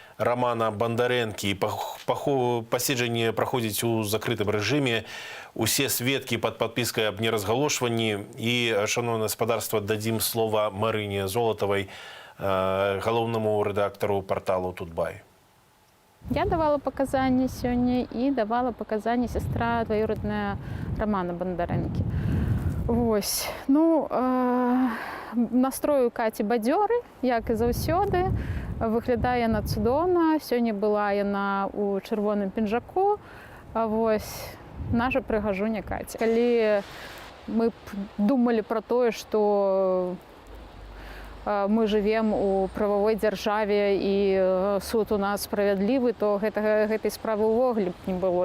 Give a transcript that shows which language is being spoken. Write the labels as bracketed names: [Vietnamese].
[Belarusian] Романа Бондаренкі. Паседжанне праходзіць у закрытым рэжыме. Усе сведкі пад падпіскай аб неразгалошванні. І, шановнае гаспадарства, дадзім слова Марыне Золатавай, галоўнаму рэдактару парталу «Тутбай». [Russian] Я давала показания сегодня и давала показания сестра двоюродная Романа Бондаренкі. [Belarusian] Вось. Ну, настрою Каці бадзёры, як і заўсёды. Выглядае яна цудоўна. Сёння была яна ў чырвоным пінжаку. Вось. Наша прыгажуня Каці. Калі мы б думалі пра тое, што мы [Russian] живем у правовой [Belarusian] дзяржаве і суд у нас справядлівы, то гэтай справы ўвогуле б не было.